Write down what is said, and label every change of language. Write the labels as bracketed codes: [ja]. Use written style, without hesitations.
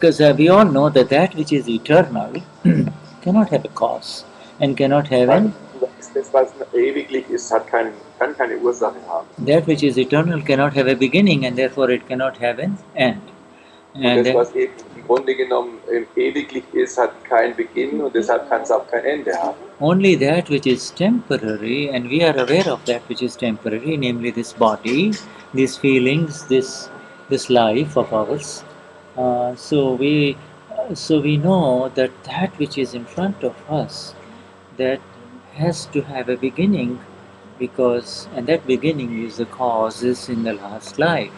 [en] Because we all know that that which is eternal cannot have a cause and cannot have an. [de] Das, was ewiglich ist, kann keine Ursache haben. [en] That which is eternal cannot have a beginning and therefore it cannot have an end. [de] Und das, was eben im Grunde genommen ewiglich ist, hat keinen Beginn und deshalb kann es auch kein Ende haben. [en] Only that which is temporary, and we are aware of that which is temporary, namely this body, these feelings, this life of ours. So we know that that which is in front of us, that has to have a beginning, and that beginning is the causes in the last life.